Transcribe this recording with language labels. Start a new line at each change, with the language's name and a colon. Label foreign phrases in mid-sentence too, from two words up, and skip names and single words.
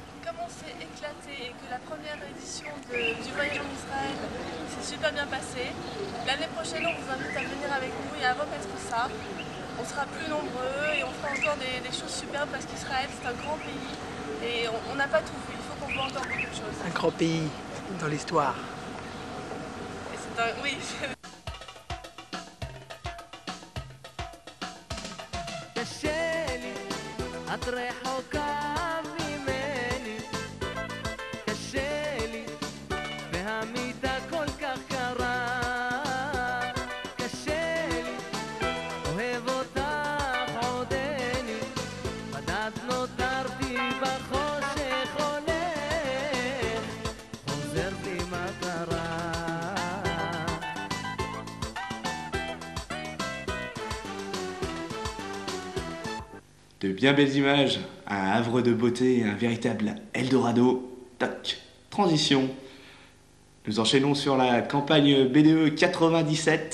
French: comme on s'est éclaté et que la première édition du voyage en Israël s'est super bien passée, l'année prochaine on vous invite à venir avec nous et à remettre ça. On sera plus nombreux et on fera encore des choses superbes parce qu'Israël c'est un grand pays et on n'a pas tout vu, il faut qu'on voit encore beaucoup de choses. Un grand pays dans l'histoire. Et c'est un... Oui.
Hebrew: את רחוקה ממני, קשה לי, והמיטה כל כך קרה, קשה לי, אוהב אותך עודני, בדד נותרתי בחושך הולך, חוזר לי מה קרה.
French: De bien belles images, un havre de beauté, un véritable Eldorado. Toc, transition. Nous enchaînons sur la campagne BDE 97.